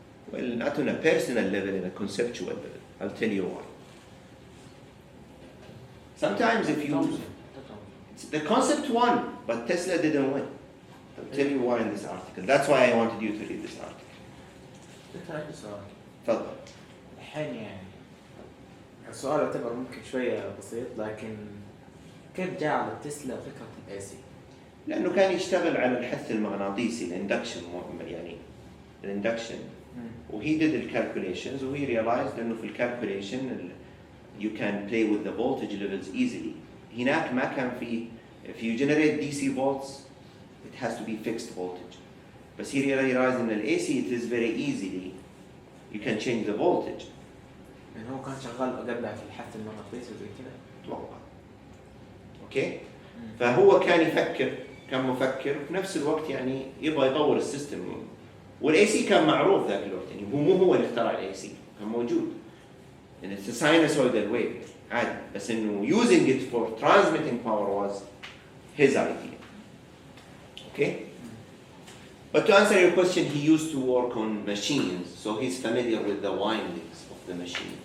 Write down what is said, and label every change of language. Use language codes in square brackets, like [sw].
[en] Well, not on a personal level, in a conceptual level. I'll tell you why. Sometimes if you... The concept won, but Tesla didn't win. I'll tell you why in this article. That's why I wanted you to read this article. [ar] دكتور عندي سؤال. تفضل. الحين يعني السؤال يعتبر ممكن شوية بسيط، لكن كيف جاء على تسلا فكرة الاي سي؟ لأنه كان يشتغل على الحث المغناطيسي الاندكشن يعني الاندكشن وهي [en] did [ar] الكالكوليشنز وهي [en] realized [ar] إنه في الكالكوليشن [en] you can play with the voltage levels easily. [ar] هناك ما كان في [en] if you generate DC volts it has to be fixed voltage. بس he realized إن ال AC it is very easily you can change the voltage. [ar] يعني هو كان شغال قبلها في الحث المغناطيسي وزي كذا. أتوقع. أوكي؟ فهو كان يفكر كان مفكر وفي نفس الوقت يعني يبغى يطور السيستم. والاي سي كان معروف ذاك الوقت يعني هو اللي اخترع الاي سي كان موجود. [en] And it's a sinusoidal wave [ar] عادي بس انه [en] using it for transmitting power was his idea. Okay? But to answer your question, he used to work on machines, so he's familiar with the windings of the machine.